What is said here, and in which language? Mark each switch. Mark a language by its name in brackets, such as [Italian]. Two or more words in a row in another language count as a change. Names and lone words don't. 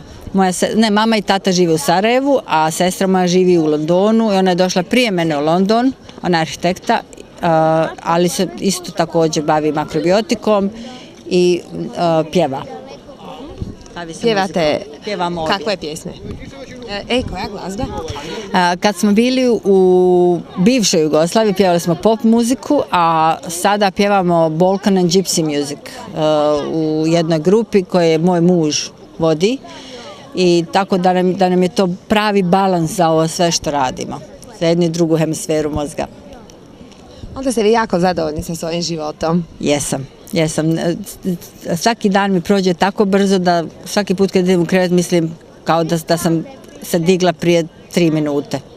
[Bosnian] Mama i tata žive u Sarajevu, a sestra moja živi u Londonu i ona je došla prije mene u London, ona je arhitekta, ali se isto također bavi makrobiotikom i pjeva. Pjevate Pjevamo kakve pjesme? Koja glazba? Kad smo bili u bivšoj Jugoslaviji pjevali smo pop muziku, a sada pjevamo [English] Balkan and Gypsy music [Bosnian] u jednoj grupi koju moj muž vodi i tako da nam je to pravi balans za ovo sve što radimo, za jednu i drugu hemisferu mozga. Onda ste vi jako zadovoljni sa svojim životom? Jesam. Svaki dan mi prođe tako brzo da svaki put kad idem u krevet mislim kao da sam se digla prije 3 minute.